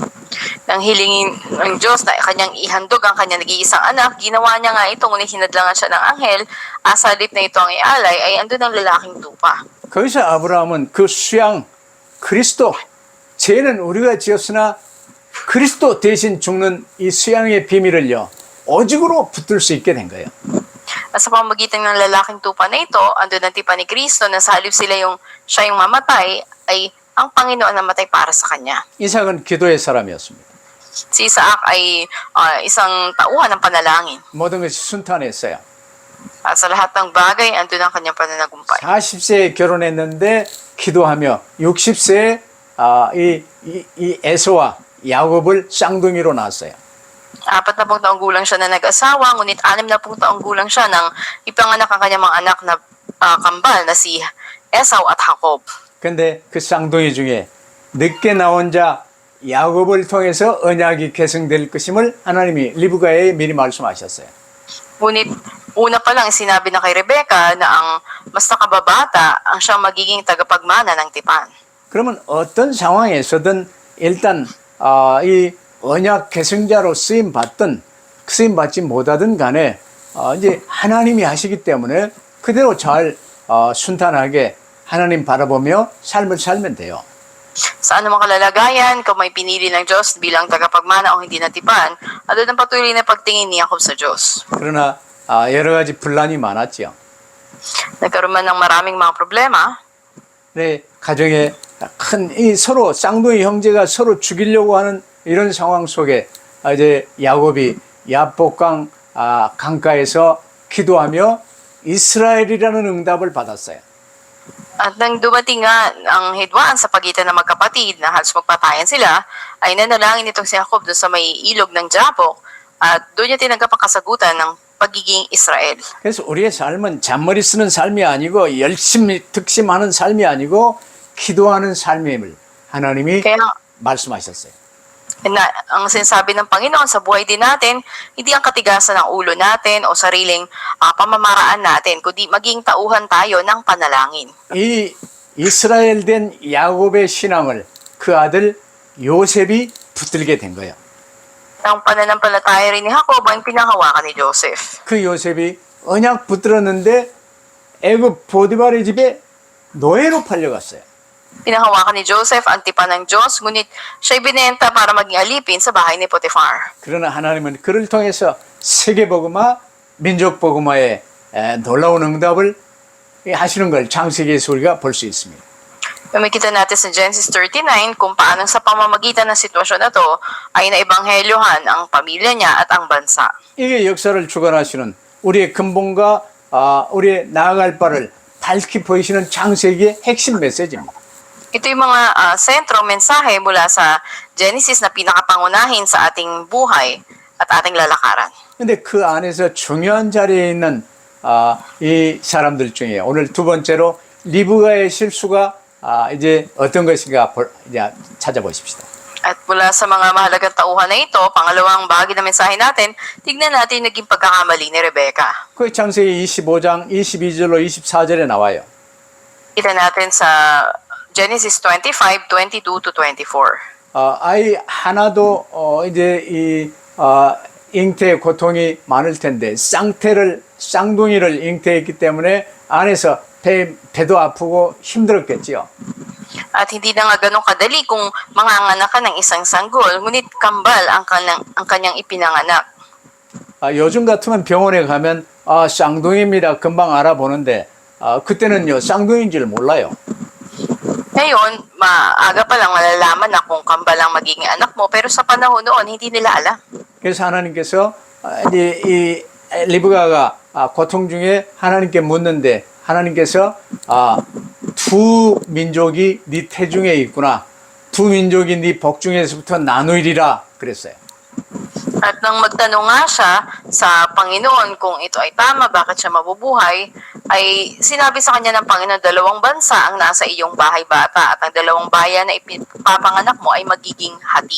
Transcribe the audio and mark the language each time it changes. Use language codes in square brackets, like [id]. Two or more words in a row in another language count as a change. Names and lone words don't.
[tl] Nang hilingin ng Diyos na kanyang ihandog ang kanyang nag-iisang anak, ginawa niya nga ito, ngunit hinadlangan siya ng anghel, asalip na ito ang ialay, ay andun ang lalaking tupa. [ko] 거기서 아브라함은 그 수양 그리스도 죄는 우리가 지었으나 그리스도 대신 죽는 이 수양의 비밀을요 오직으로 붙들 수 있게 된 거예요. [tl] At sa pamamagitan ng lalaking tupa na ito, andun ang tipan ni Kristo na sa halip siya yung mamatay, ay ang Panginoon namatay para sa kanya. [ko] 이삭은 기도의 사람이었습니다. [tl] Si Isaac ay isang tauhan ng panalangin. [ko] 모든 것이 순탄했어요. [tl] At sa lahat ng bagay, andun ang kanyang pananagumpay. [ko] 40세에 결혼했는데 기도하며 60세에 이 에서와 야곱을 쌍둥이로 낳았어요. [tl] 40 taong gulang siya na nag-asawa, ngunit 60 taong gulang siya nang ipanganak ang kanyang mga anak na kambal na si Esau at Jacob. [ko] 근데 그 쌍둥이 중에 늦게 나온 자 야곱을 통해서 언약이 계승될 것임을 하나님이 리브가에 미리 말씀하셨어요. [tl] Ngunit una pa lang sinabi na kay Rebecca na ang mas nakababata ang siyang magiging tagapagmana ng tipan. [ko] 그러면 어떤 상황에서든 일단 이 언약 계승자로 쓰임 받지 못하든 간에 이제 하나님이 하시기 때문에 그대로 잘 순탄하게 하나님 바라보며 삶을 살면 돼요. [tl] Sa anumang kalalagayan, kung may pinili ng Diyos bilang tagapagmana o hindi natipan, ano ang patuloy na pagtingin ni Jacob sa Diyos. [ko] 그러나 여러 가지 분란이 많았죠. [tl] Nagkaroon man ng maraming mga problema, [ko] 네, 가정에 큰 이 서로 쌍둥이 형제가 서로 죽이려고 하는 이런 상황 속에 이제 야곱이 야복강 강가에서 기도하며 이스라엘이라는 응답을 받았어요. [tl] at nang dumating nga ang hidwaan sa pagitan ng magkapatid na halos magpatayan sila, ay nanalangin itong si Jacob doon sa may ilog ng Jabok at doon niya tinanggap ang kasagutan ng pagiging Israel. [ko] 그래서 우리의 삶은 잔머리 쓰는 삶이 아니고 열심히 득심하는 삶이 아니고 기도하는 삶임을 하나님이 [tl] Kaya [ko] 말씀하셨어요. [tl] na, ang sinasabi ng Panginoon sa buhay din natin, hindi ang katigasan ng ulo natin o sariling pamamaraan natin, kundi maging tauhan tayo ng panalangin. [ko] 이 이스라엘 된 야곱의 신앙을 그 아들 요셉이 붙들게 된 거예요. [tl] Ang pananampalataya rin ni Jacob ay pinanghawakan ni Joseph. [ko] 그 요셉이 언약 붙들었는데 애굽 보디발의 집에 노예로 팔려갔어요. [tl] Pinanghawakan ni Joseph ang tipan ng Diyos, ngunit siya'y binenta para maging alipin sa bahay ni Potiphar. [ko] 그러나 하나님은 그를 통해서 세계복음화, 민족복음화에 놀라운 응답을 하시는 걸 창세기에서 우리가 볼 수 있습니다. [tl] Makikita natin sa Genesis 39 kung paano sa pamamagitan ng sitwasyon na to ay naebanghelyohan ang pamilya niya at ang bansa. [ko] 이게 역사를 주관하시는 우리의 근본과 우리의 나아갈 바를 밝히 보이시는 창세기의 핵심 메시지입니다. [tl] Ito yung mga sentro, mensahe mula sa Genesis na pinakapangunahin sa ating buhay at ating lalakaran. [ko] 근데 그 안에서 중요한 자리에 있는 이 사람들 중에 오늘 두 번째로 리브가의 실수가 이제 어떤 것인가 이제 찾아보십시다. [tl] At mula sa mga mahalagang tauhan na ito, pangalawang bahagi ng mensahe natin, tignan natin yung naging pagkakamali ni Rebecca. [ko] 그 창세기 25장 22절로 24절에 나와요. [tl] Kita natin sa Genesis 25, 22 to 24. [ko] 아이 하나도 이제 이 잉태의 고통이 많을 텐데 쌍둥이를 잉태했기 때문에 안에서 배도 아프고 힘들었겠지요. [tl] At hindi na nga ganun kadali kung manganganak ka ng isang sanggol, ngunit kambal ang kanyang ipinanganak. [ko] 요즘 같으면 병원에 가면 쌍둥이입니다. 금방 알아보는데 그때는요 쌍둥이인 줄 몰라요. [tl] Ngayon, maaga pa lang malalaman na kung kambal ang magiging anak mo, pero sa panahon noon, hindi nila alam. [ko] 그래서 하나님께서 이제 이 리브가가 고통 중에 하나님께 묻는데 하나님께서 두 민족이 네 태중에 있구나. 두 민족이 네 복중에서부터 나누리라 그랬어요. [tl] At nang magtanong nga siya sa Panginoon kung ito ay tama, bakit siya mabubuhay, ay sinabi sa kanya ng Panginoon, 2 bansa ang nasa iyong bahay bata at ang 2 bayan na ipapanganak mo ay magiging hati.